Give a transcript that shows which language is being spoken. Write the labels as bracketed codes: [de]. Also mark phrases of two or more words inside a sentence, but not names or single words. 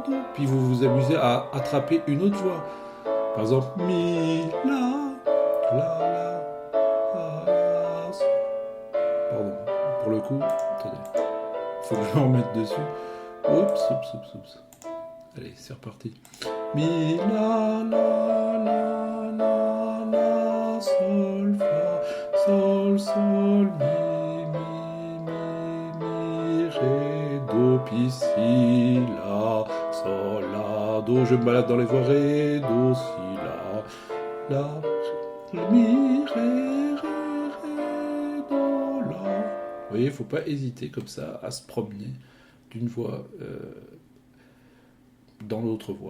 [fr] Puis vous vous amusez à attraper une autre voix. Par exemple, mi, la, la, la, sol. Pardon, pour le coup, attendez, faut que je me remette dessus. Oups. Allez, c'est reparti. Mi, la, sol, fa, sol, mi, ré, do, pi, si, la, sol, la, do. Je me balade dans les voies, ré, do, si, la, mi, ré, do, la. Vous voyez, il ne faut pas hésiter comme ça à se promener d'une voix dans l'autre voix.